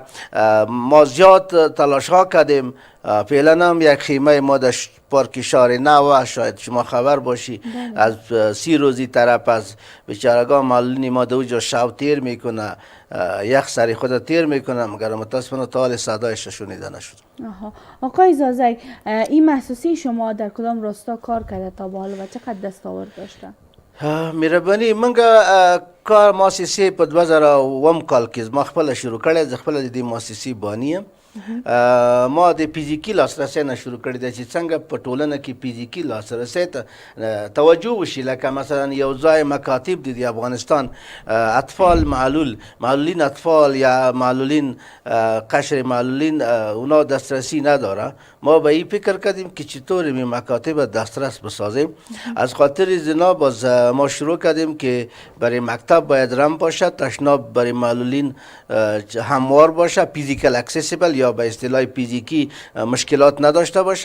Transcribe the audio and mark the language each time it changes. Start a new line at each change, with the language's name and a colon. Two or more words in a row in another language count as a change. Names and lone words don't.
Persian: ما زیاد تلاش ها کردیم، فعلا هم یک خیمه ما در پارک شهر نو، شاید شما خبر باشی، از 30 روزی طرف از بیچارگان معلولین ما دوجا شب تیر میکنه، یک سری خود تیر میکنه، مگر متاسفانه تا حال صدایش شنیده نشد. آقای زازک، این محسوسی شما در کدام راستا کار کرده تا به حال و چقدر دستاورد داشته؟
Pashto: مهرباني منګه کار مؤسسې په 2001 کال کې ما خپل شروع کړی، زه خپل د دې مؤسسې بانی یم. ما د فزیکی لاسرسی نه شروع کړی دی چې څنګه په ټولنه کې فزیکی لاسرسی ته توجه وشي. لکه مثلا یو ځای مکاتب دي د افغانستان،
Persian: اطفال معلولین اطفال یا معلولین قشر معلولین اونا دسترسی نداره. ما به این فکر کردیم که چطور می مکاتب دسترس بسازیم. از خاطر زنا باز ما شروع کردیم که برای مکتب باید رم باشه، تشناب برای معلولین هموار باشه،
English: physical accessible
Persian: یا به اصطلاح فیزیکی مشکلات نداشته باشه.